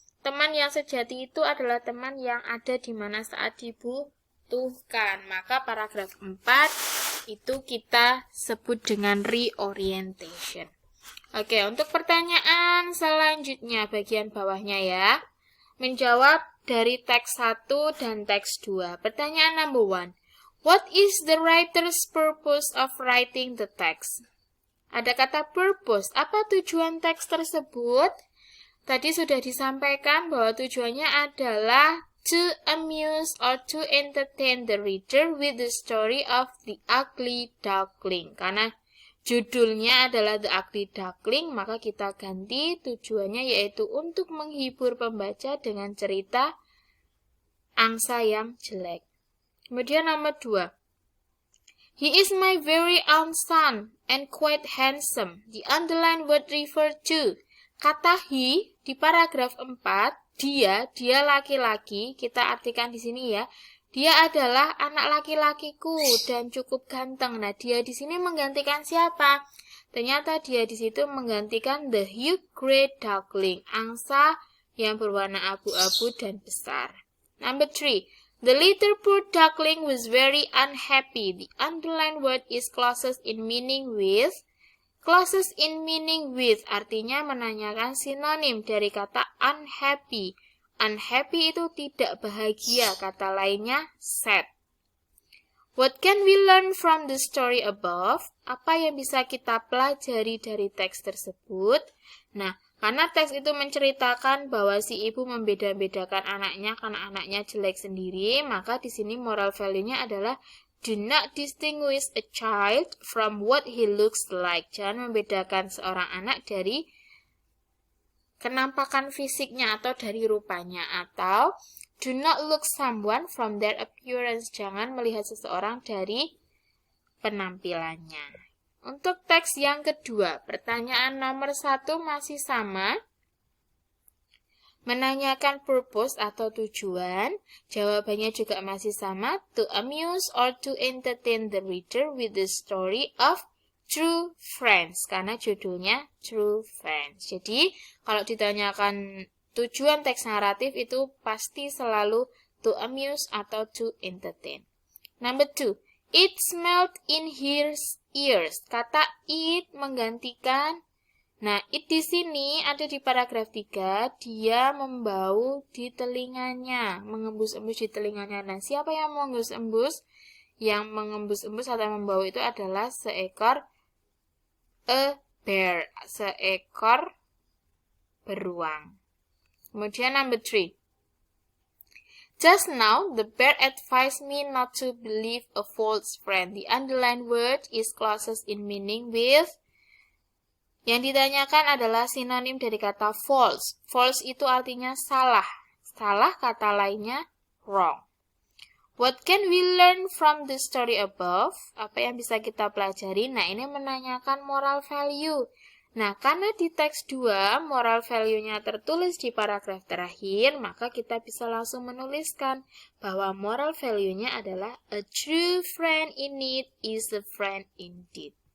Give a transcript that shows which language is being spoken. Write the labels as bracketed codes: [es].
[id] Teman yang sejati itu adalah teman yang ada di mana saat dibutuhkan. Maka paragraf 4 itu kita sebut dengan reorientation. Oke, untuk pertanyaan selanjutnya bagian bawahnya ya. Menjawab dari teks 1 dan teks 2. Pertanyaan number 1. [en] What is the writer's purpose of writing the text? [id] Ada kata purpose. Apa tujuan teks tersebut? Tadi sudah disampaikan bahwa tujuannya adalah [en] to amuse or to entertain the reader with the story of the ugly duckling. [id] Karena judulnya adalah The Ugly Duckling, maka kita ganti tujuannya yaitu untuk menghibur pembaca dengan cerita angsa yang jelek. Kemudian nomor 2. [en] He is my very own son and quite handsome. The underlined word refer to. [id] Kata he di paragraf 4, dia laki-laki, kita artikan di sini ya. Dia adalah anak laki-lakiku dan cukup ganteng. Nah, dia di sini menggantikan siapa? Ternyata dia di situ menggantikan [en] the huge grey duckling, [id] angsa yang berwarna abu-abu dan besar. Number 3. [en] The little poor duckling was very unhappy. The underlined word is closest in meaning with. Closest in meaning with [id] artinya menanyakan sinonim dari kata unhappy. Unhappy itu tidak bahagia, kata lainnya sad. [en] What can we learn from the story above? [id] Apa yang bisa kita pelajari dari teks tersebut? Nah, karena teks itu menceritakan bahwa si ibu membeda-bedakan anaknya karena anaknya jelek sendiri, maka di sini moral value-nya adalah [en] do not distinguish a child from what he looks like. [id] Jangan membedakan seorang anak dari kenampakan fisiknya atau dari rupanya. [en] Atau do not look someone from their appearance. [id] Jangan melihat seseorang dari penampilannya. Untuk teks yang kedua, pertanyaan nomor 1 masih sama. Menanyakan purpose atau tujuan, jawabannya juga masih sama, [en] to amuse or to entertain the reader with the story of true friends, [id] karena judulnya [en] True Friends. [id] Jadi, kalau ditanyakan tujuan teks naratif itu pasti selalu [en] to amuse [id] atau to entertain. [en] Number 2, it smelled in his ears. [id] Kata it menggantikan. Nah, it di sini ada di paragraf 3, dia membau di telinganya, mengembus-embus di telinganya. Nah, siapa yang mengembus-embus? Yang mengembus-embus atau membau itu adalah seekor bear, seekor beruang. Kemudian number 3. [en] Just now, the bear advised me not to believe a false friend. The underlined word is closest in meaning with. [id] Yang ditanyakan adalah sinonim dari kata false. False itu artinya salah. Salah kata lainnya wrong. [en] What can we learn from the story above? [id] Apa yang bisa kita pelajari? Nah, ini menanyakan moral value. Nah, karena di teks 2 moral value-nya tertulis di paragraf terakhir, maka kita bisa langsung menuliskan bahwa moral value-nya adalah [en] a true friend in need is a friend indeed.